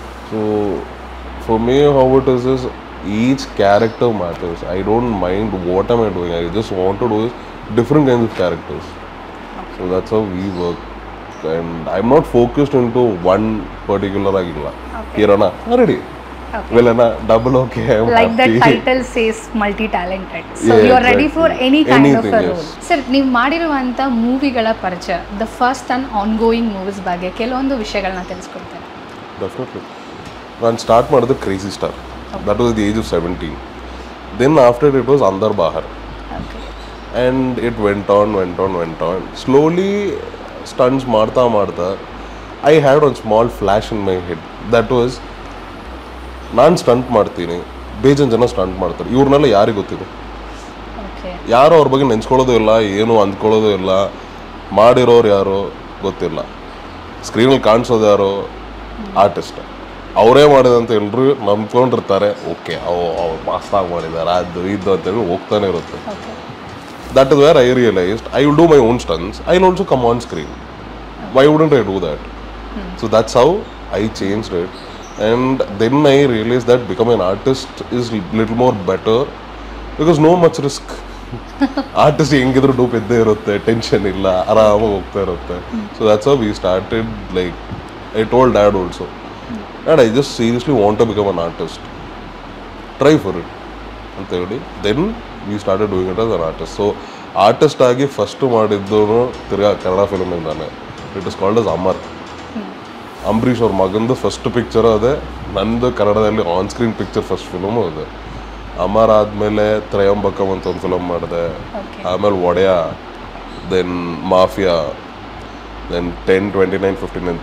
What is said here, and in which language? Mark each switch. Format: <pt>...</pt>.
<en>So for me how it is each character matters. I don't mind what am I doing. I just want to do different kinds of characters. So that's how we work. And I am not focused in to one particular ಆಗಿಲ್ಲ. ಹೀರೋನಾ ready, villain double okay, like the title says multi talented, so yeah, you are ready for any kind of a role.</en> <kn>Sir, ನೀವು ಮಾಡಿರುವಂತ ಮೂವಿಗಳ ಪರಿಚಯ,</kn> <en>the first and ongoing movies</en> <kn>ಬಗ್ಗೆ ಕೆಲವೊಂದು ವಿಷಯಗಳನ್ನ ತಿಳಿಸ್ಕೊಡ್ತೀನಿ.</kn> <en>Definitely.</en> <kn>ನಾನು start ಮಾಡಿದ್ದು</kn> <en>Crazy star. That was the age of 17. Then after it was Andar Bahar. Okay. And it went on. Slowly stunts ಮಾಡ್ತಾ I had one small flash in my head that was</en> <kn>ನಾನು stunt ಮಾಡ್ತೀನಿ, ಬೇಜನ್ ಜನ stunt ಮಾಡ್ತಾರೆ, ಇವ್ರನ್ನೆಲ್ಲ ಯಾರಿಗೆ ಗೊತ್ತಿದೆ? ಯಾರು ಅವ್ರ ಬಗ್ಗೆ ನೆನ್ಸ್ಕೊಳ್ಳೋದು ಇಲ್ಲ, ಏನು ಅಂದ್ಕೊಳ್ಳೋದು ಇಲ್ಲ, ಮಾಡಿರೋರು ಯಾರು ಗೊತ್ತಿಲ್ಲ, ಸ್ಕ್ರೀನಲ್ಲಿ ಕಾಣಿಸೋದು ಯಾರು ಆರ್ಟಿಸ್ಟ್, ಅವರೇ ಮಾಡಿದಂತ ಎಲ್ಲರೂ ನಂಬ್ಕೊಂಡಿರ್ತಾರೆ. ಓಕೆ ಅವ್ರು ಮಾಸ್ತಾಗಿ ಮಾಡಿದ್ದಾರೆ ಅದು ಇದು ಅಂತೇಳಿ ಹೋಗ್ತಾನೆ ಇರುತ್ತೆ.</kn> <en>That is where I realized I will do my own stunts, I will also come on screen. Why wouldn't I do that? So that's how I changed it. And then I realized that becoming an artist is little more better because no much risk.</en> <kn>Artist ಹೆಂಗಿದ್ರು dupe ಇದ್ದೇ ಇರುತ್ತೆ, tension ಇಲ್ಲ, ಆರಾಮಾಗಿ ಹೋಗ್ತಾ ಇರುತ್ತೆ.</kn> <en>So that's how we started. Like I told dad also, and I just seriously want to become an artist. Try for it</en> <kn>ಅಂತ ಹೇಳಿ</kn> <en>then we started doing it as an artist.</en> <kn>So artist ಆಗಿ first ಮಾಡಿದ್ದೋನು ತಿರ್ಗಾ Kannada film ಇಂದಾನೆ.</kn> <en>It is called as Amar.</en> <kn>Ambareesh ಅವ್ರ ಮಗಂದು first picture ಅದೇ, ನಂದು ಕನ್ನಡದಲ್ಲಿ on screen picture first film ಅದೇ. ಅಮರ್ ಆದಮೇಲೆ ತ್ರಯಂಬಕಂ ಅಂತ ಒಂದು ಫಿಲಮ್ ಮಾಡಿದೆ, ಆಮೇಲೆ ಒಡೆಯ, ದೆನ್ ಮಾಫಿಯಾ, ದೆನ್ 10:29:59.</kn>